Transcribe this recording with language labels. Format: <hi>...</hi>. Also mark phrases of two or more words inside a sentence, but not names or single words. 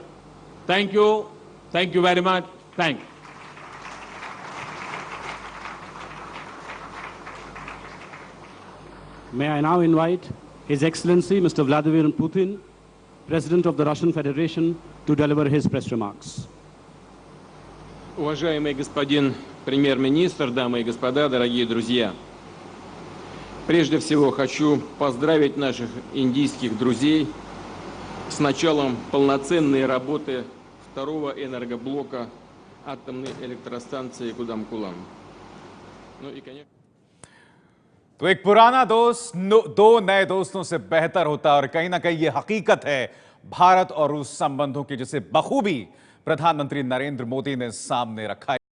<en>Thank you. Thank you very much. Thank you. May I now invite His Excellency Mr. Vladimir Putin, President of the Russian Federation, to deliver his press remarks.</en> <ru>Уважаемый господин премьер-министр, дамы и господа, дорогие друзья! Прежде всего хочу поздравить наших индийских друзей с началом полноценной работы второго энергоблока атомной электростанции Кудамкулам. Ну и, конечно...</ru> <hi>तो एक पुराना दोस्त दो नए दोस्तों से बेहतर होता और कहीं ना कहीं यह हकीकत है भारत और रूस संबंधों की, जिसे बखूबी प्रधानमंत्री नरेंद्र मोदी ने सामने रखा।</hi>